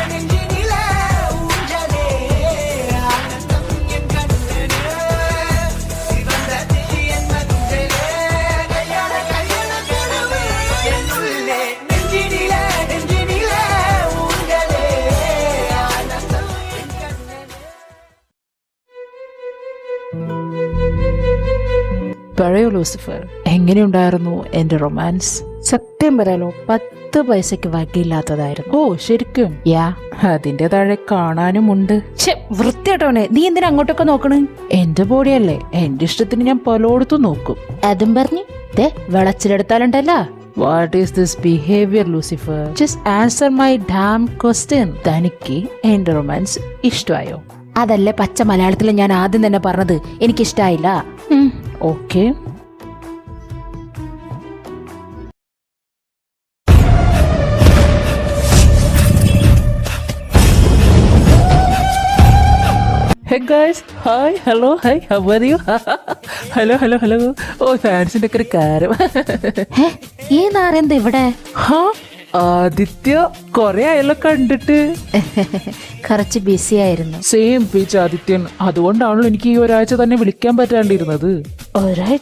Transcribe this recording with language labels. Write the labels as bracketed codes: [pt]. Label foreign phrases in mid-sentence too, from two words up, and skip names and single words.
[ta] ஊஞ்சலே ஆனந்தம் என் கண்ணனே சிவந்ததே என் மதுஞ்சலே கையாள கருவே என்னுள்ளே நெஞ்சினிலே ஊஞ்சலே ஆனந்தம் என் கண்ணனே. [ml] പറയൂ ലൂസിഫർ, എങ്ങനെയുണ്ടായിരുന്നു എൻ്റെ റൊമാൻസ്? സത്യം പറയാലോ, 10 പൈസക്ക് വകയില്ലാത്തതായിരുന്നു. ഓ ശരിക്കും? യാ, അതിന്റെ താഴെ കാണാനുമുണ്ട്. വൃത്തിയായിട്ടവനെ, നീ എന്തിനാ അങ്ങോട്ടൊക്കെ നോക്കണേ? എന്റെ ബോഡിയല്ലേ, എന്റെ ഇഷ്ടത്തിന് ഞാൻ പലയിടത്തും നോക്കും. അതും പറഞ്ഞ് വിളച്ചിലെടുത്താലുണ്ടല്ല. [en] what is this behavior [ml] ലൂസിഫർ? [en] just answer my damn question. [ml] തനിക്ക് എന്റെ റൊമാൻസ് ഇഷ്ടമായോ? അതല്ലേ പച്ച മലയാളത്തിൽ ഞാൻ ആദ്യം തന്നെ പറഞ്ഞത്, എനിക്കിഷ്ടായില്ല. ഓക്കെ. [en] Hey guys, hi, hello, hi, how are you? hello. [ml] ഓ ഫാൻസിന്റെ ഒക്കെ ഒരു കാര്യം. ഈ നാരെന്താ ഇവിടെ? ആദിത്യ, കൊറേ ആയല്ലോ കണ്ടിട്ട്. കുറച്ച് ബിസി ആയിരുന്നു. [en] same pitch [ml] ആദിത്യൻ. അതുകൊണ്ടാണല്ലോ എനിക്ക് ഈ ഒരാഴ്ച തന്നെ വിളിക്കാൻ പറ്റാണ്ടിരുന്നത്. ഒരാഴ്ച?